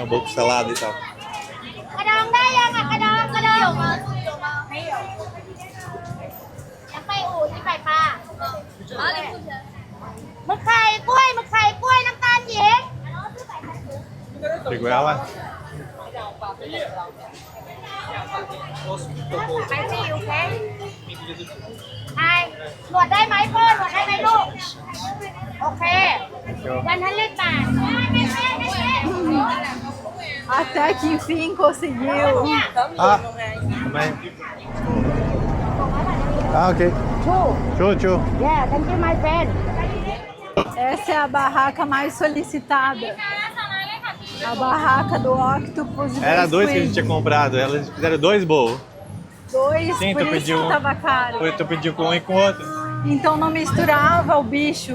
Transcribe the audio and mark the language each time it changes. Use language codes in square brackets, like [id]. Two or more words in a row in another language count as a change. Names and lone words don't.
[pt] O bowl com salada e tal. Pegou ela? [th] ไปสิโอเคไอหนวดได้ไหมพ่อหนวดได้ไหมลูก โอเค100 บาท [pt] Até que enfim conseguiu. Ah, também. Ah, ok. Show, show. [en] Yeah, thank you my friend. [pt] Essa é a barraca mais solicitada. A barraca do Octopus. e Era do dois que a Squid. gente tinha comprado. Elas fizeram dois bowls. Dois, Sim, por tu isso pediu que tava caro. Tu pediu com um e com o outro. Então não misturava o bicho.